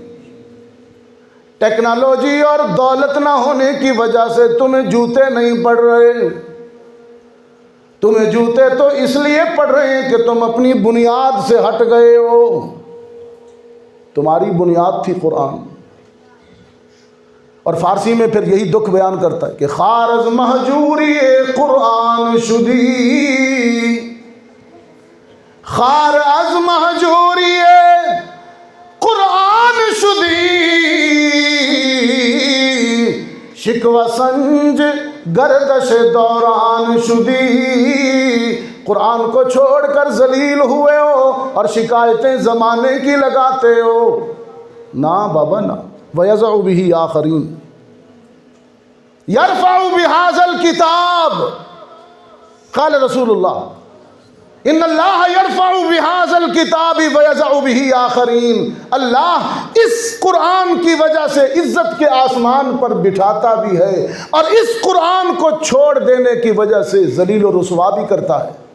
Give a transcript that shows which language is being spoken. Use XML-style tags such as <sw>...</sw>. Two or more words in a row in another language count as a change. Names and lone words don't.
<ur>ٹیکنالوجی اور دولت نہ ہونے کی وجہ سے تمہیں جوتے نہیں پڑ رہے، تمہیں جوتے تو اس لیے پڑ رہے ہیں کہ تم اپنی بنیاد سے ہٹ گئے ہو۔ تمہاری بنیاد تھی قرآن. اور فارسی میں پھر یہی دکھ بیان کرتا ہے کہ</ur> <fa>خار از مہجوری قرآن شدی، خار از مہجوری قرآن شدی، شکوہ سنج گردش دوران شدی.</fa> <ur>قرآن کو چھوڑ کر ذلیل ہوئے ہو اور شکایتیں زمانے کی لگاتے ہو. نا بابا نا.</ur> <ar>وَيَزَعُ بِهِ آخَرِينَ يَرْفَعُ بِهَذَا الْكِتَابِ. قال رسول اللہ ان اللہ یرفع بہذا الکتاب ویضع بہ آخرین.</ar> <ur>اللہ اس قرآن کی وجہ سے عزت کے آسمان پر بٹھاتا بھی ہے اور اس قرآن کو چھوڑ دینے کی وجہ سے ذلیل و رسوا بھی کرتا ہے.</ur>